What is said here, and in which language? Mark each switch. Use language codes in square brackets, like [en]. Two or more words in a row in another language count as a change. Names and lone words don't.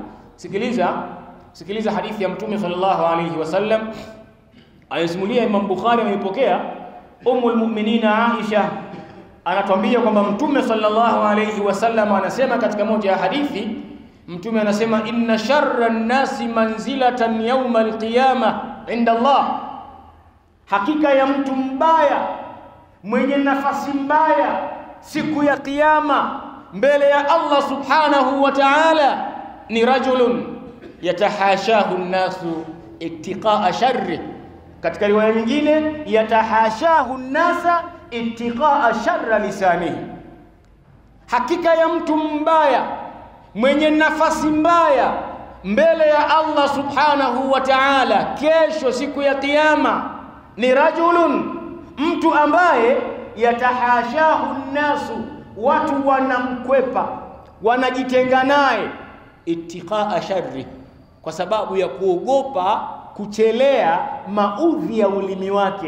[sw] Sikiliza hadithi ya Mtume [ar] صلى الله عليه وسلم. [sw] Ayasimulia Imam Bukhari, ameipokea Ummul Mu'minin Aisha, anatuambia kwamba Mtume [ar] صلى الله عليه [sw] wasallam anasema katika moja ya hadithi, Mtume anasema [ar] إن شر الناس منزلة يوم القيامة عند الله, [sw] hakika ya mtu mbaya mwenye nafasi mbaya siku ya kiyama mbele ya Allah [ar] سبحانه وتعالى [sw] ni [ar] رجل يتحاشاه الناس اتقاء شره. [sw] Katika riwaya nyingine [ar] يتحاشاه الناس اتقاء شر لسانه, [sw] hakika ya mtu mbaya mwenye nafasi mbaya mbele ya Allah [ar] سبحانه وتعالى [sw] kesho siku ya kiyama ni rajulun, mtu ambaye [ar] يتحاشاه الناس, [sw] watu wanamkwepa, wanajitenga naye, [ar] اتقاء شره, [sw] kwa sababu ya kuogopa kuchelea maudhi ya ulimi wake.